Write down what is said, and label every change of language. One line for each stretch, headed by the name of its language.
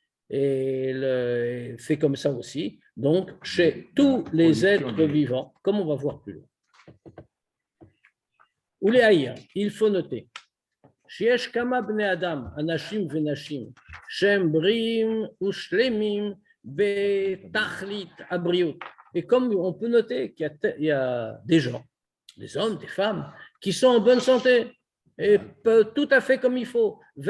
French: Et c'est comme ça aussi. Donc, chez tous les êtres vivants, comme on va voir plus loin. Ou les haïr, il faut noter.
Hebrew: שיש כמה בני אדם, אנשים ונשים, שהם בריאים ושלמים בתכלית הבריאות.
French: Et comme on peut noter qu'il y a des gens, des hommes, des femmes, qui sont en bonne santé, et tout à fait comme il faut.